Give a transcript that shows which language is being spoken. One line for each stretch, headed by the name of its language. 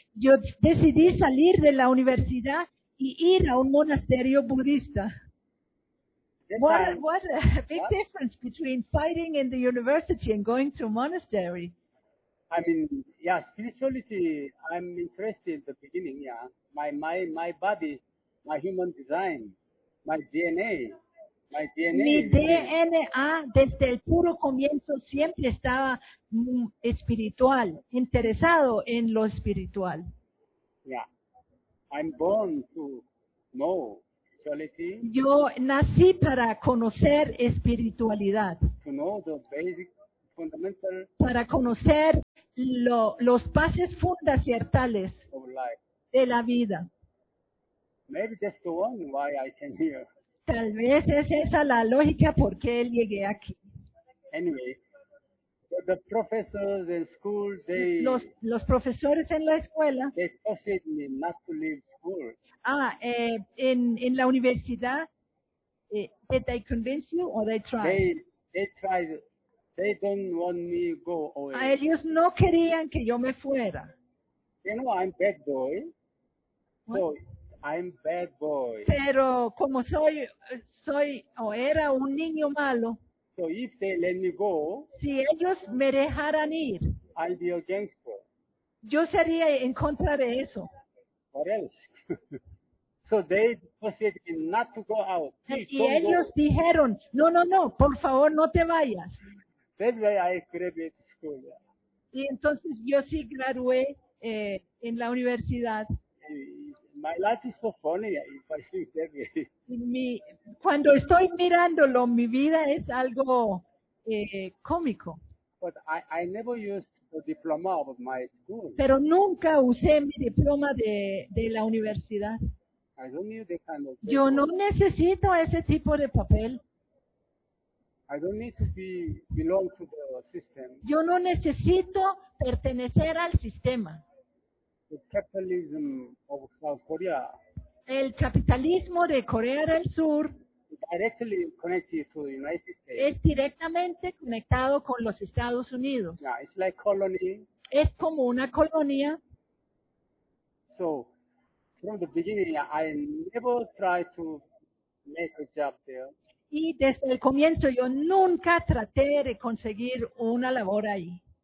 Spanish: Yo decidí salir de la universidad y ir a un monasterio budista.
English: What a big difference between fighting in the university and going to a monastery. I mean, yeah, spirituality, I'm interested in the beginning, yeah. My body, my human design, my DNA.
Spanish: Mi DNA desde el puro comienzo siempre estaba espiritual, interesado en lo espiritual.
English: Yeah. I'm born to know spirituality.
Spanish: Yo nací para conocer espiritualidad.
English: To know the basic fundamental.
Spanish: Para conocer los pases fundamentales
English: of life.
Spanish: De la vida.
English: Maybe that's the one why I came here.
Spanish: Tal vez es esa la lógica por qué llegué aquí.
English: Anyway, the professors in school,
Spanish: los profesores en la escuela,
English: they forced me not to leave school.
Spanish: En la universidad,
English: did they convince you or they tried? They tried. They don't want me to go away.
Spanish: A ellos no querían que yo me fuera.
English: You know, I'm a bad boy. I'm bad boy.
Spanish: Pero como soy o era un niño malo.
English: So if they let me go,
Spanish: si ellos me dejaran ir,
English: I'll be a gangster.
Spanish: Yo sería en contra de eso.
English: What else? So they forced me not to go out.
Spanish: Y ellos dijeron, no, por favor, no te vayas.
English: That way I graduated school.
Spanish: Y entonces yo sí gradué en la universidad.
English: My life is so funny if I think that way.
Spanish: Cuando estoy mirándolo, mi vida es algo cómico.
English: But I never used the diploma of my school.
Spanish: Pero nunca usé mi diploma de la universidad.
English: I don't need that kind of paper.
Spanish: Yo no necesito ese tipo de papel.
English: I don't need to belong to the system.
Spanish: Yo no necesito pertenecer al sistema.
English: The capitalism of South Korea.
Spanish: El capitalismo de Corea del Sur
English: directly connected to the United States.
Spanish: Es directamente conectado con los Estados Unidos.
English: Yeah, it's like colony.
Spanish: Es como una colonia.
English: So, from the beginning, I never tried to make a job there.
Spanish: Y desde el comienzo yo nunca traté de conseguir una labor ahí.